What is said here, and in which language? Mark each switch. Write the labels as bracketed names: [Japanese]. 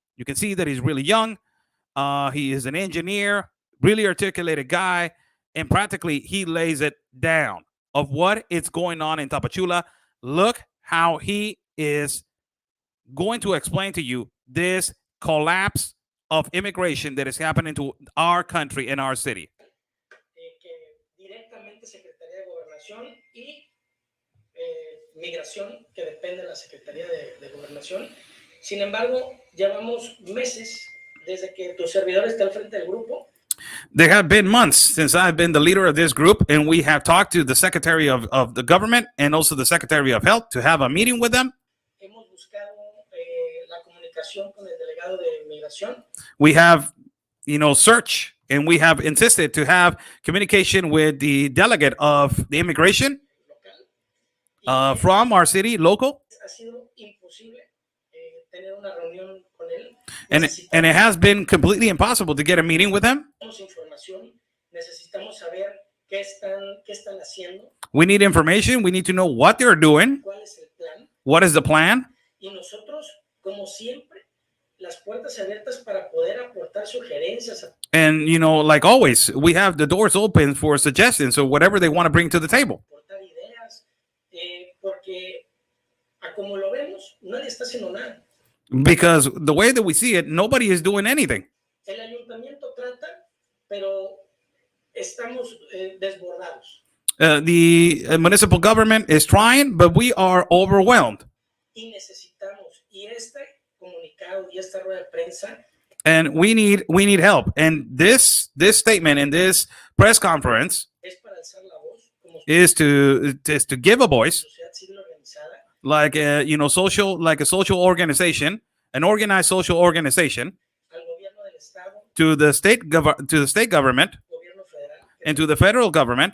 [English] You can see that he's really young. He is an engineer, really articulated guy, and practically he lays it down of what is going on in Tapachula. Look how he is going to explain to you this collapse of immigration that is happening to our country and our city. [Spanish] Directamente Secretaría de Gobernación y Migración, que depende de la Secretaría de Gobernación. Sin embargo, llevamos meses desde que tu servidor está al frente del grupo. [English] There have been months since I've been the leader of this group, and we have talked to the Secretary of the Government and also the Secretary of Health to have a meeting with them. [Spanish] Hemos buscado la comunicación con el delegado de Migración. [English] We have, searched, and we have insisted to have communication with the delegate of the immigration from our city, local. [Spanish] Ha sido imposible tener una reunión con él. [English] And it has been completely impossible to get a meeting with him. [Spanish] Necesitamos saber qué están haciendo. [English] We need information. We need to know what they're doing. [Spanish] ¿Cuál es el plan? [English] What is the plan? [Spanish] Y nosotros, como siempre, las puertas abiertas para poder aportar sugerencias. [English] And, like always, we have the doors open for suggestions or whatever they want to bring to the table. [Spanish] Aportar ideas, porque a como lo vemos, nadie está haciendo nada. [English] Because the way that we see it, nobody is doing anything. [Spanish] El ayuntamiento trata, pero estamos desbordados. [English] The municipal government is trying, but we are overwhelmed. [Spanish] Y necesitamos, y este comunicado y esta rueda de prensa, [English] and we need help. And this statement and this press conference [Spanish] es para alzar la voz, como [English] is to give a voice, [Spanish] sociedad civil organizada, [English] like a social organization, an organized social organization, [Spanish] al gobierno del estado, [English] to the state government, [Spanish] gobierno federal, [English] and to the federal government,